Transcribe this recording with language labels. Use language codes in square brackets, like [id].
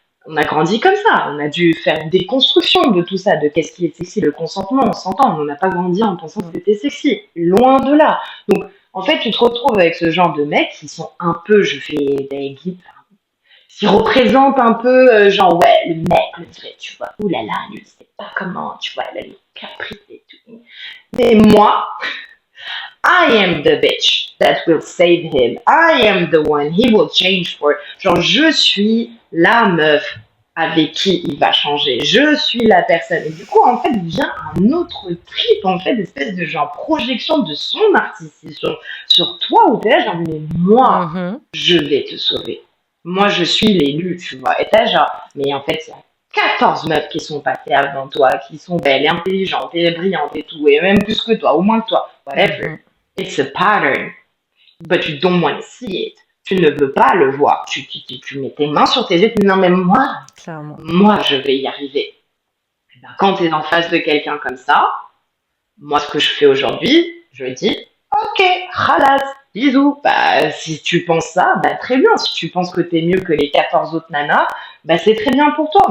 [fr] On a grandi comme ça, on a dû faire une déconstruction de tout ça, de qu'est-ce qui est sexy, le consentement, on s'entend, on n'a pas grandi en pensant que c'était sexy, loin de là. Donc, en fait, tu te retrouves avec ce genre de mecs qui sont un peu, je fais des guides, qui représentent un peu, genre, ouais, le mec, le vrai, tu vois, oulala, lui, il sait pas comment, tu vois, il a les caprices et tout. Mais moi, [en] I am the bitch that will save him. I am the one he will change for. [fr] Genre, je suis la meuf avec qui il va changer. Je suis la personne. Et du coup, en fait, vient un autre trip, en fait, d'espèce de genre projection de son narcissisme sur toi, où t'es là, genre, mais moi, je vais te sauver. Moi, je suis l'élu, tu vois. Et t'es genre, mais en fait, il y a 14 meufs qui sont passées avant toi, qui sont belles et intelligentes et brillantes et tout, et même plus que toi, ou moins que toi. [en] Whatever. It's a pattern, but you don't want to see it. [fr] Tu ne veux pas le voir. Tu mets tes mains sur tes yeux, tu dis non mais moi, je vais y arriver. Et ben, quand tu es en face de quelqu'un comme ça, moi ce que je fais aujourd'hui, je dis ok, khalas, bisous. Bah, si tu penses ça, bah très bien. Si tu penses que t'es mieux que les 14 autres nanas, bah c'est très bien pour toi.